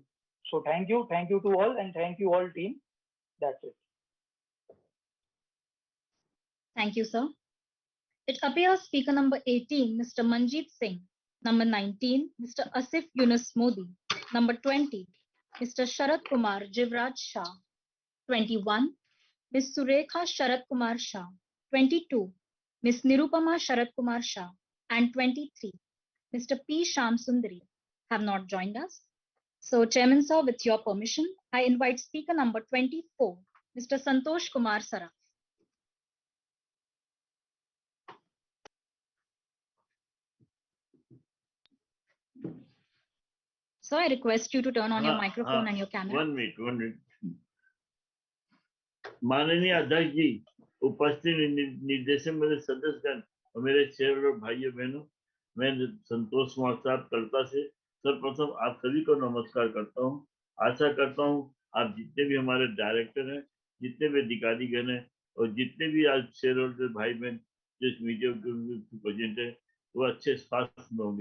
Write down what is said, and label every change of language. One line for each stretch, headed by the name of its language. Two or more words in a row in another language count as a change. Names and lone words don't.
English: So thank you to all, and thank you all team. That's it. Thank you, sir. It appears speaker number 18, Mr. Manjeet Singh. Number 19, Mr. Asif Yunus Modi. Number 20, Mr. Sharat Kumar Jivraj Shah. 21, Ms. Surekha Sharat Kumar Shah. 22, Ms. Nirupama Sharat Kumar Shah. And 23, Mr. P. Sham Sundari have not joined us. So, Chairman sir, with your permission, I invite speaker number 24, Mr. Santosh Kumar Saraf. So I request you to turn on your microphone and your camera. 1 minute.
Hindi: माननीय अध्यक्ष जी, उपस्थित निर्देशक मेरे सदस्यगण और मेरे शेयर और भाइयों बहनों, मैं संतोष कुमार साहब कलता से सर्वप्रथम आप सभी को नमस्कार करता हूं। आशा करता हूं आप जितने भी हमारे डायरेक्टर हैं, जितने भी अधिकारीगण हैं और जितने भी आज शेयर होल्डर भाई बहन जो इस मीडिया के प्रेजेंट है, वो अच्छे स्वास्थ्य में होंगे।